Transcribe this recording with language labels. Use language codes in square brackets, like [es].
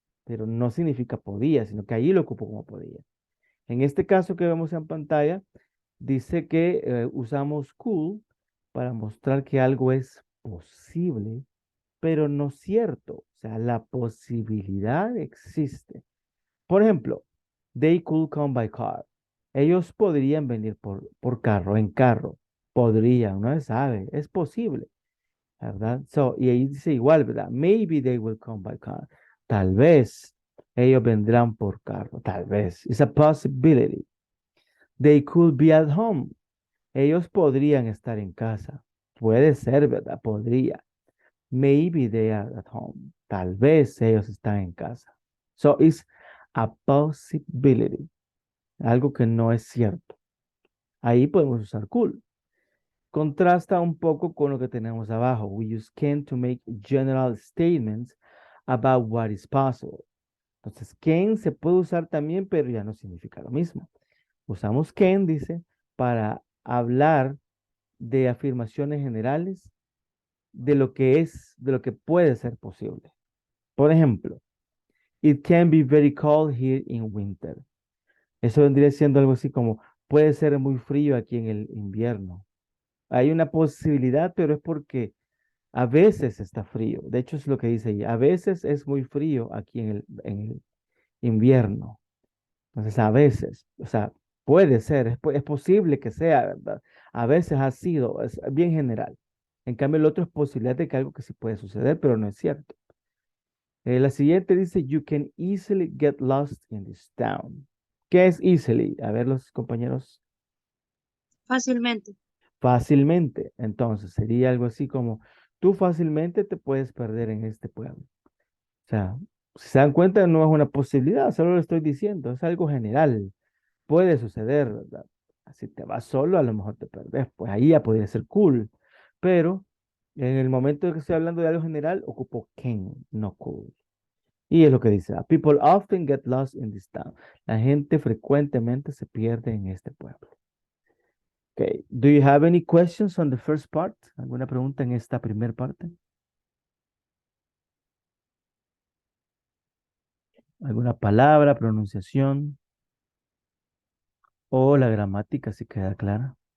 [es] Pero no significa podía, sino que ahí lo ocupo como podía. En este caso que vemos en pantalla, dice que usamos could para mostrar que algo es posible, pero no cierto. O sea, la posibilidad existe. Por ejemplo, [en] they could come by car. [es] Ellos podrían venir por carro, en carro. Podrían, no se sabe, es posible, ¿verdad? Y ahí dice igual, ¿verdad? [en] Maybe they will come by car. [es] Tal vez ellos vendrán por carro, tal vez. [en] It's a possibility. They could be at home. [es] Ellos podrían estar en casa. Puede ser, ¿verdad? Podría. [en] Maybe they are at home. [es] Tal vez ellos están en casa. [en] So it's a possibility. [es] Algo que no es cierto. Ahí podemos usar could. Contrasta un poco con lo que tenemos abajo. [en] We use can to make general statements about what is possible. [es] Entonces, can se puede usar también, pero ya no significa lo mismo. Usamos can, dice, para hablar de afirmaciones generales de lo que es, de lo que puede ser posible. Por ejemplo, [en] it can be very cold here in winter. [es] Eso vendría siendo algo así como, puede ser muy frío aquí en el invierno. Hay una posibilidad, pero es porque a veces está frío. De hecho, es lo que dice ahí. A veces es muy frío aquí en el invierno. Entonces, a veces, o sea, puede ser, es posible que sea, ¿verdad? A veces ha sido, es bien general. En cambio, el otro es posibilidad de que algo que sí puede suceder, pero no es cierto. La siguiente dice, [en] you can easily get lost in this town. [es] ¿Qué es easily? A ver, los compañeros. Fácilmente. Fácilmente. Entonces, sería algo así como, tú fácilmente te puedes perder en este pueblo. O sea, si se dan cuenta, no es una posibilidad, solo lo estoy diciendo, es algo general. Puede suceder, ¿verdad? Si te vas solo, a lo mejor te perdés, pues ahí ya podría ser cool. Pero en el momento de que estoy hablando de algo general, ocupo can, no cool. Y es lo que dice, [en] people often get lost in this town. [es] La gente frecuentemente se pierde en este pueblo. [en] Okay. Do you have any questions on the first part? [es] ¿Alguna pregunta en esta primera parte? ¿Alguna palabra, pronunciación o la gramática si queda clara?